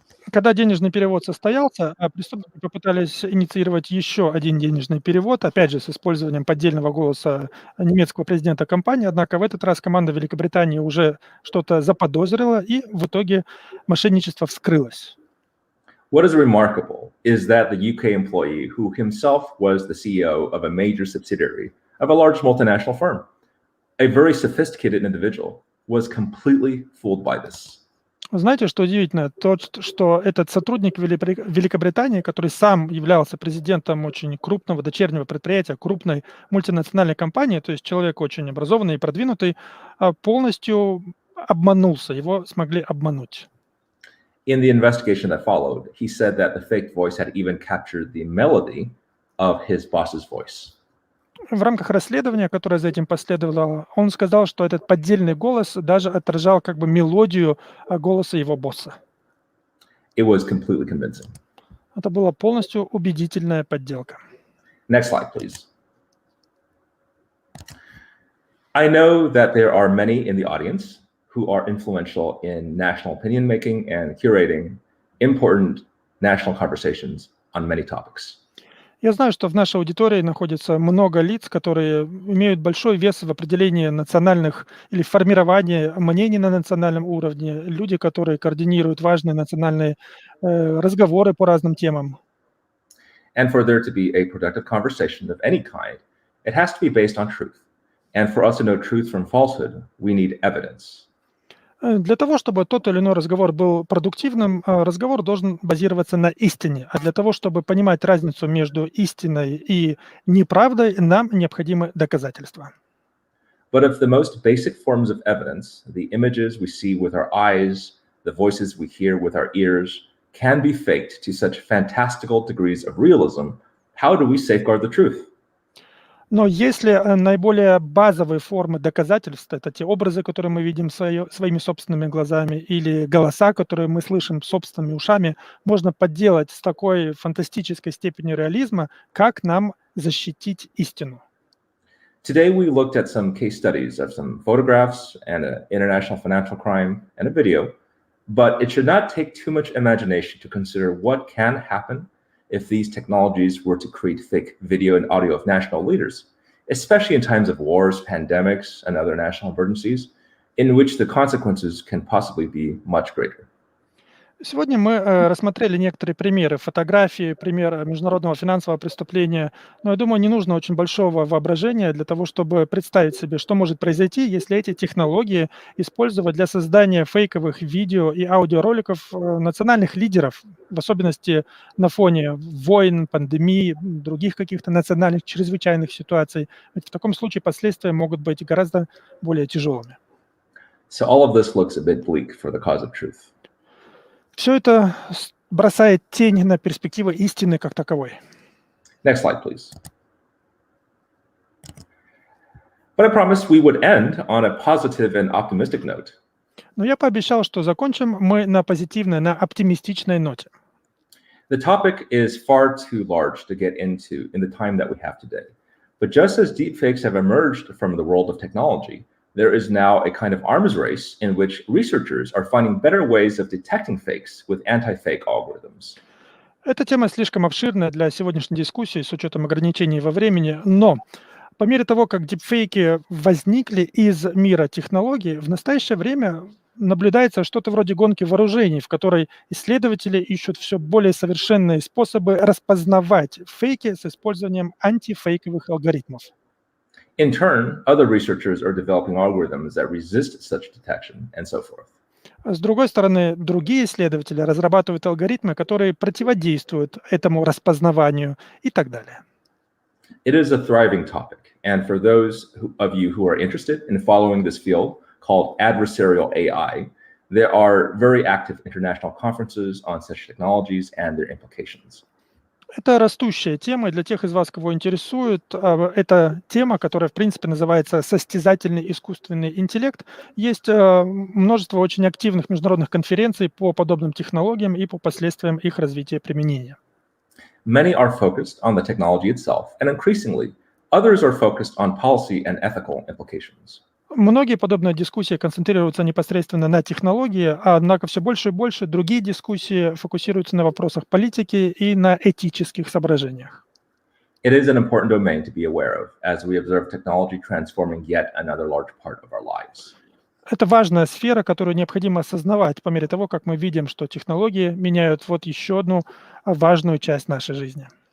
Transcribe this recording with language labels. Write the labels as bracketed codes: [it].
[ru] Когда денежный перевод состоялся, преступники попытались инициировать еще один денежный перевод, опять же, с использованием поддельного голоса немецкого президента компании, однако в этот раз команда Великобритании уже что-то заподозрила, и в итоге мошенничество вскрылось. [en] What is remarkable is that the UK employee, who himself was the CEO of a major subsidiary of a large multinational firm, a very sophisticated individual, was completely fooled by this. [ru] Знаете, что удивительно? То, что этот сотрудник Великобритании, который сам являлся президентом очень крупного дочернего предприятия, крупной мультинациональной компании, то есть человек очень образованный и продвинутый, полностью обманулся, его смогли обмануть. [en] In the investigation that followed, he said that the fake voice had even captured the melody of his boss's voice. [ru] В рамках расследования, которое за этим последовало, он сказал, что этот поддельный голос даже отражал как бы мелодию голоса его босса. [en] It was completely convincing. [ru] Это была полностью убедительная подделка. [en] Next slide, please. I know that there are many in the audience who are influential in national opinion making and curating important national conversations on many topics. [ru] Я знаю, что в нашей аудитории находится много лиц, которые имеют большой вес в определении национальных или формировании мнений на национальном уровне, люди, которые координируют важные национальные разговоры по разным темам. [en] And for there to be a productive conversation of any kind, it has to be based on truth. And for us to know truth from falsehood, we need evidence. [ru] Для того, чтобы тот или иной разговор был продуктивным, разговор должен базироваться на истине. А для того, чтобы понимать разницу между истиной и неправдой, нам необходимы доказательства. [en] But if the most basic forms of evidence, the images we see with our eyes, the voices we hear with our ears, can be faked to such fantastical degrees of realism, how do we safeguard the truth? [ru] Но если наиболее базовые формы доказательств, это те образы, которые мы видим своими собственными глазами, или голоса, которые мы слышим собственными ушами, можно подделать с такой фантастической степенью реализма, как нам защитить истину. [en] Today, we looked at some case studies of some photographs and an international financial crime and a video, but it should not take too much imagination to consider what can happen if these technologies were to create fake video and audio of national leaders, especially in times of wars, pandemics, and other national emergencies, in which the consequences can possibly be much greater. [ru] Сегодня мы рассмотрели некоторые примеры фотографии, пример международного финансового преступления. Но я думаю, не нужно очень большого воображения для того, чтобы представить себе, что может произойти, если эти технологии использовать для создания фейковых видео и аудиороликов национальных лидеров, в особенности на фоне войн, пандемий, других каких-то национальных чрезвычайных ситуаций. Ведь в таком случае последствия могут быть гораздо более тяжелыми. [en] So all of this looks a bit bleak for the cause of truth. [ru] Все это бросает тень на перспективы истины как таковой. [en] Next slide, please. But I promised we would end on a positive and optimistic note. [ru] Но я пообещал, что закончим мы на позитивной, на оптимистичной ноте. [en] The topic is far too large to get into in the time that we have today. But just as deepfakes have emerged from the world of technology, there is now a kind of arms race in which researchers are finding better ways of detecting fakes with anti-fake algorithms. [ru] Эта тема слишком обширная для сегодняшней дискуссии с учетом ограничений во времени, но по мере того, как дипфейки возникли из мира технологий, в настоящее время наблюдается что-то вроде гонки вооружений, в которой исследователи ищут все более совершенные способы распознавать фейки с использованием антифейковых алгоритмов. [en] In turn, other researchers are developing algorithms that resist such detection and so forth. [ru] С другой стороны, другие исследователи разрабатывают алгоритмы, которые противодействуют этому распознаванию и так далее. [en] It is a thriving topic, and for those of you who are interested in following this field called adversarial AI, there are very active international conferences on such technologies and their implications. [ru] Это растущая тема, и для тех из вас, кого интересует, это тема, которая, в принципе, называется состязательный искусственный интеллект. Есть множество очень активных международных конференций по подобным технологиям и по последствиям их развития и применения. [en] Many are focused on the technology itself, and increasingly, others are focused on policy and ethical implications. [ru] Многие подобные дискуссии концентрируются непосредственно на технологии, однако все больше и больше другие дискуссии фокусируются на вопросах политики и на этических соображениях. [en] It is an important domain to be aware of as we observe technology transforming yet another large part of our lives. [ru] Это важная сфера, которую необходимо осознавать по мере того, как мы видим, что технологии меняют вот еще одну важную часть нашей жизни.